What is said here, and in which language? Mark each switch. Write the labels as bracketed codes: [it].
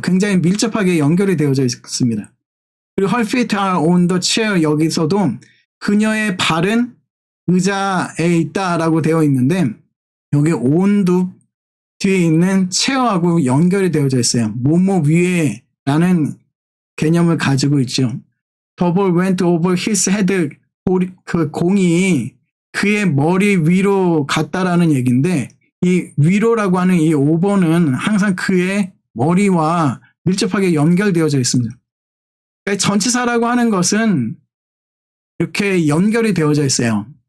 [ko] 굉장히 밀접하게 연결이 되어져 있습니다. 그리고 [en] her feet are on the chair [ko] 여기서도 그녀의 발은 의자에 있다라고 되어 있는데 여기 on도 뒤에 있는 체어하고 연결이 되어져 있어요. 뭐뭐 위에 라는 개념을 가지고 있죠. [en] The ball went over his head. [ko] 그 공이 그의 머리 위로 갔다라는 얘기인데 이 위로라고 하는 이 over는 항상 그의 머리와 밀접하게 연결되어져 있습니다. 그러니까 전치사라고 하는 것은 이렇게 연결이 되어져 있어요.